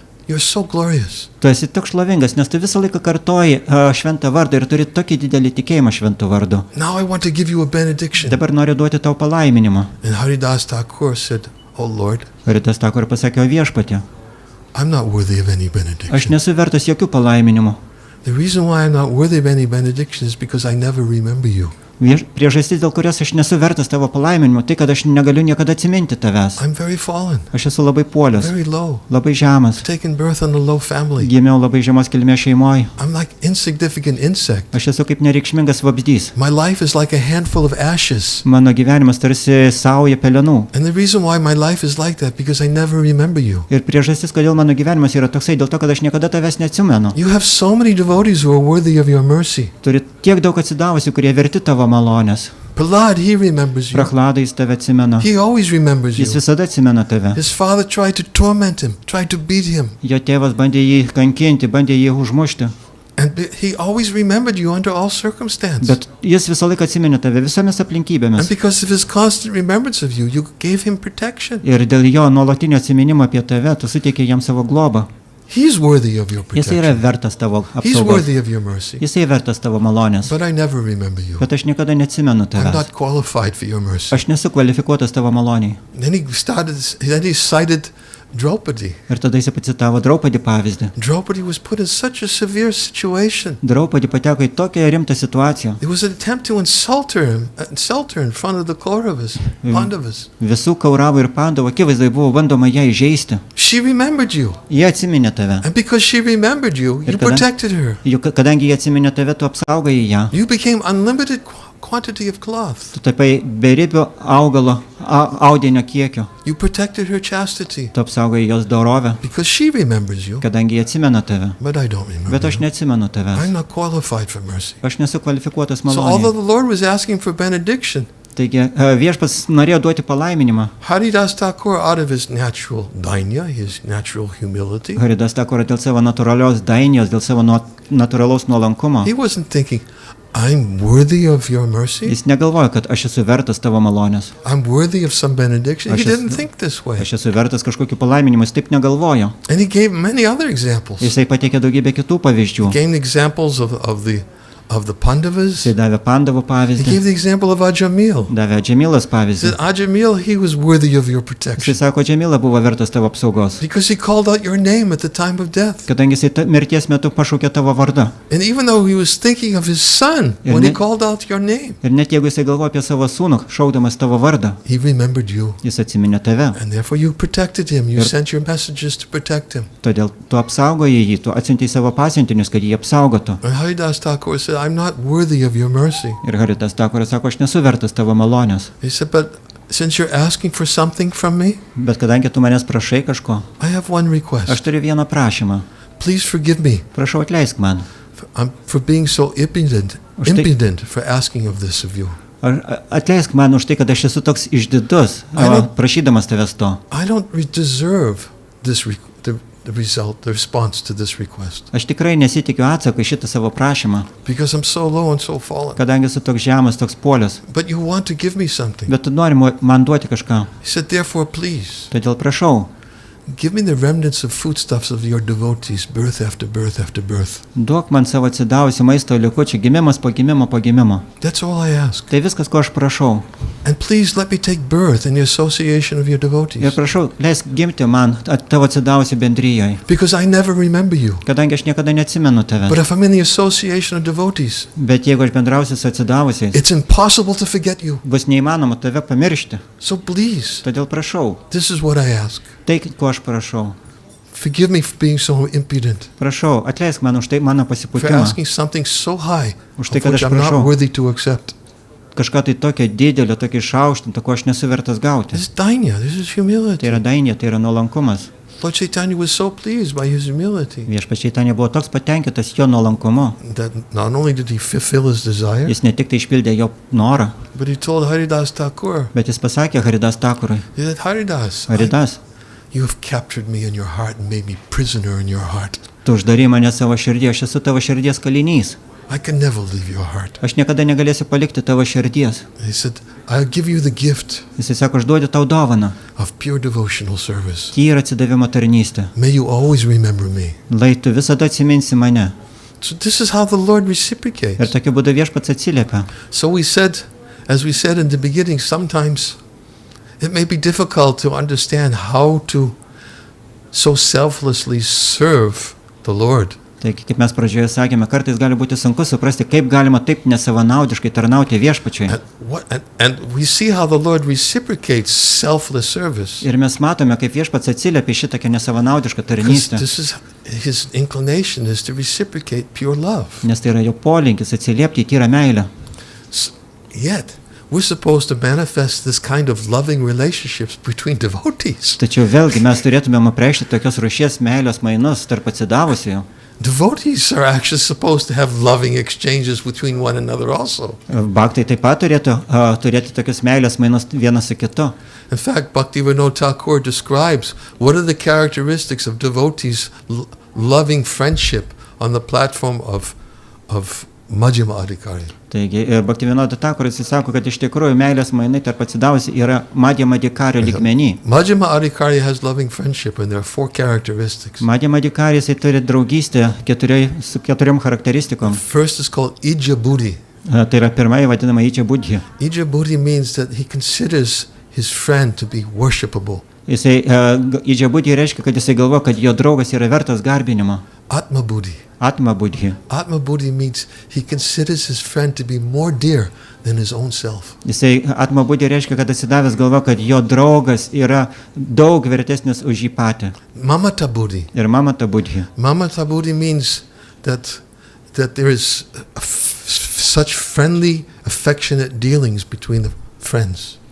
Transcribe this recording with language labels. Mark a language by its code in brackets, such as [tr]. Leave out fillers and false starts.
[en] You're so glorious. [lt] Tu esi toks šlovingas, nes tu visą laiką kartoji šventą vardą ir turi tokį didelį tikėjimą šventų vardu. [en] Now I want to give you a benediction. [lt] Dabar noriu duoti tau palaiminimą. [en] And Haridas Thakur said, oh Lord, [lt] Haridas Thakur pasakė, o viešpatie, [en] I'm not worthy of any [lt] aš [en] benediction. [lt] nesu vertas jokių palaiminimų. [en] The reason why I'm not worthy of any benediction is because I never remember you. [lt] Priežastis, dėl kurios aš nesu vertas tavo palaiminimo, tai kad aš negaliu niekada atsiminti tavęs. [en] I'm very fallen, [lt] Aš esu labai puolęs, [en] very low. [lt] labai žemas, [en] I've taken birth in a low family. [lt] gimiau labai žemos kilmės šeimoje. [en] I'm like insignificant insect. [lt] Aš esu kaip nereikšmingas vabzdys. [en] My life is like a handful of ashes. [lt] Mano gyvenimas tarsi sauja pelenų. [en] And the reason why my life is like that, because I never remember you. [lt] Ir priežastis, kodėl mano gyvenimas yra toksai, dėl to, kad aš niekada tavęs neatsimenu. [en] You have so many devotees who are worthy of your mercy. [lt] Turi tiek daug atsidavusių, kurie verti tavo malonės. [en] Prahlad, he remembers you. [lt] Prahladai jis tave atsimena. [en] He always remembers [lt] Jis [en] you. [lt] visada atsimena tave. [en] His father tried to torment him, tried to beat him. [lt] Jo tėvas bandė jį kankinti, bandė jį užmušti. [en] And he always remembered you under all circumstances. [lt] Bet jis visą laiką atsiminė tave visomis [en] And [lt] aplinkybėmis. [en] because of his constant remembrance of you, you gave him protection. [lt] Ir dėl jo nuolatinio atsiminimo apie tave, tu suteikė jam savo globą. [en] He's worthy of your [lt] Jis yra [en] protection. [lt] vertas tavo [en] He's [lt] apsaugos. [en] worthy of your mercy. [lt] Jis yra vertas tavo malonės. [en] But I never remember you. [lt] Bet aš niekada neatsimenu [en] I'm [lt] tavęs. [en] not qualified for your mercy. [lt] Aš nesu kvalifikuotas tavo maloniai. [en] Then he cited Draupadi. [lt] Ir tada jis pacitavo Draupadį pavyzdį. [en] Draupadi was put in such a severe situation. [lt] Draupadį pateko į tokią rimtą situaciją. [en] There was an attempt to insult her in front of the Kauravas, Pandavas. [lt] Visų Kauravų ir Pandavų akivaizdai buvo bandoma ją įžeisti. [en] She remembered you. [lt] Jie atsiminė tave. [en] And because she remembered you, you [lt] Ir kada- [en] protected her. [lt] Juk kadangi jie atsiminė tave, tu apsaugai ją. [en] You became unlimited quantity of cloth. [lt] Tu tapai beribio augalo, audinio kiekio. [en] You protected her chastity [lt] Tu apsaugai jos dorovę, [en] because she remembers you, [lt] kadangi jie atsimena tave. [en] but I don't remember [lt] Bet aš [en] you. [lt] neatsimenu tavęs. [en] I'm not qualified for mercy. [lt] Aš nesu kvalifikuotas [en] So although [lt] maloniai. [en] the Lord was asking for benediction, [lt] Taigi viešpats norėjo duoti palaiminimą. [en] Haridas Thakur, out of his natural dainya, his natural humility, [lt] Haridas Thakur dėl savo natūralios dainijos, dėl savo natūralaus nuolankumo. [en] he wasn't thinking, I'm worthy of your mercy. [lt] Jis negalvoja, kad aš esu vertas tavo malonės. [en] I'm worthy of some benediction. He [lt] Aš esu- [en] didn't think this way. [lt] Aš esu vertas kažkokiu palaiminimu, jis taip negalvojo. [en] And he gave many other examples. [lt] Jisai pateikė daugybę kitų pavyzdžių. [en] He gave examples of the Pandavas. [lt] Jisai davė Pandavų [en] He [lt] pavyzdį, [en] gave the example of Ajamil. [lt] davė Džemilas [en] He [lt] pavyzdį. [en] said, Ajamil, he was worthy of your [lt] Jisai [en] protection [lt] sako, Džemila buvo vertas tavo apsaugos, [en] because he called out your name at the time of death. [lt] kadangi jisai mirties metu pašaukė tavo vardą. [en] And even though he was thinking of his son [lt] Ir [en] when he [lt] ne- [en] called out your name, [lt] Ir net jeigu jisai galvoja apie savo sūnų, šaukdamas tavo vardą, [en] he remembered you. [lt] jis atsiminė tave. [en] And therefore you protected him. You [lt] Ir- [en] sent your messengers to protect him. [lt] Todėl tu apsaugojai jį, tu atsiuntei savo pasiuntinius, kad jį apsaugotų. [en] And Haridas Thakur said, I'm not worthy of your mercy. [lt] Ir Haridas Thakuras sako, aš nesu vertas tavo malonės. [en] He said, but since you're asking for something from me, [lt] Bet kadangi tu manęs prašai kažko, [en] I have one [lt] aš [en] request. [lt] turiu vieną prašymą. [en] Please forgive me [lt] Prašau, atleisk man. [en] for being so [lt] Už tai- [en] impudent for asking of this of you. [lt] Atleisk man už tai, kad aš esu toks išdidus, prašydamas tavęs to. [en] I don't deserve this the response to this request [lt] Aš tikrai nesitikiu atsako į šitą savo prašymą, [en] because I'm so low and so fallen. [lt] kadangi esu toks žemas, toks puolęs. [en] But you want to give me something. [lt] Bet tu nori man duoti kažką. [en] He said, therefore, please [lt] Todėl prašau, [en] Give me the remnants of foodstuffs of your devotees, birth after birth after birth. [lt] Duok man savo atsidavusių maisto likučių gimimas po gimimo po gimimo. [en] That's all I ask. [lt] Tai viskas, ko aš prašau. [en] And please let me take birth in the association of your [lt] Ir [en] devotees. [lt] prašau, leisk gimti man tavo atsidavusių bendryjoje. [en] Because I never remember you. [lt] Kadangi aš niekada neatsimenu tave. [en] But if I'm in the association of devotees, [lt] Bet jeigu aš bendrausiu su atsidavusiais, [en] it's impossible to forget you. [lt] bus neįmanoma tave pamiršti. [en] So please, [lt] Todėl prašau, [en] this is what I ask. [lt] tai, ko aš prašau. [en] Forgive me for being so impudent, [lt] Prašau, atleisk man už tai mano [en] for [lt] pasipūtimą. [en] asking something so high, [lt] Už tai, [en] of [lt] kad [en] which [lt] aš [en] I'm not [lt] prašau. [en] worthy to accept. [lt] Kažką tai tokio didelio, tokio išaukštinto, ko aš nesu vertas gauti. [en] This is dainya, this is [lt] Tai [en] humility. [lt] yra dainė, tai yra nuolankumas. [en] Lord Chaitanya was so pleased by his humility [lt] Viešpačiai ten buvo toks patenkintas jo nuolankumu. [en] that not only did he fulfill his desire, [lt] Jis ne tik tai išpildė jo norą, [en] but he told Haridas Thakur, [lt] bet jis pasakė Haridas Thakurui, [en] he said, Haridas, [lt] Haridas, [en] you have captured me in your heart and made me prisoner in your heart. [lt] tu uždari mane savo širdį, aš esu tavo širdies kalinys. [en] I can never leave your heart. [lt] Aš niekada negalėsiu palikti tavo širdies. [en] He said, I'll give you the gift [lt] Jis sako, aš duodu tau dovaną, [en] of pure devotional service. [lt] tyrą atsidavimo tarnystę. [en] May you always remember me. [lt] Lai tu visada atsiminsi mane. [en] So this is how the Lord [lt] Ir [en] reciprocates. [lt] tokiu būdu viešpats atsiliepia. [en] So we said, as we said in the beginning, sometimes it may be difficult to understand how to so selflessly serve the Lord. [lt] Taigi, kaip mes pradžioje sakėme, kartais gali būti sunku suprasti, kaip galima taip nesavanaudiškai tarnauti viešpačiui. [en] And we see how the Lord reciprocates selfless service. [lt] Ir mes matome, kaip viešpats atsiliepia į šitokią nesavanaudišką [en] Because [lt] tarnystę. [en] this is his inclination is to reciprocate pure love. [lt] Nes tai yra jo polinkis atsiliepti į tyrą meilę. [en] Yet, we're supposed to manifest this kind of loving relationships between devotees. [lt] Tačiau vėlgi mes turėtumėm apreikšti tokios rūšies meilės mainus tarp atsidavusiųjų. [en] Devotees are actually supposed to have loving exchanges between one another also. [lt] Bhaktai taip pat turėtų turėti tokius meilės mainus vienas su kitu. [en] In fact, Bhaktivinoda Thakur describes what are the characteristics of devotees' loving friendship on the platform of Majjhima Adhikari. [lt] Taigi, Bhaktivinoda Thakuras sako, kad iš tikrųjų meilės mainai tarp atsidavusių yra Majjhima Adhikari lygmenį. [en] Majjhima Adhikari has loving friendship and there are 4 characteristics. [lt] Majjhima Adhikari jisai turi draugystę su keturiom charakteristikom. [en] First is called Ija Buddhi. [lt] Tai yra pirmai vadinama Ija Buddhi. [en] Ija Buddhi means that he considers his friend to be worshipable. [lt] Jisai Ija Buddhi reiškia, kad jisai galvo, kad jo draugas yra vertas garbinimo. [en] Atma Buddhi. [lt] Atma Buddhi. [en] Atma Buddhi means he considers his friend to be more dear than his own self. [lt] Jisai Atma Buddhi reiškia, kad atsidavęs galvo, kad jo draugas yra daug vertesnis už jį patį. [en] Mamata Buddhi. [lt] Ir Mamata Buddhi. [en] Mamata Buddhi means that there is such friendly, affectionate dealings between the friends.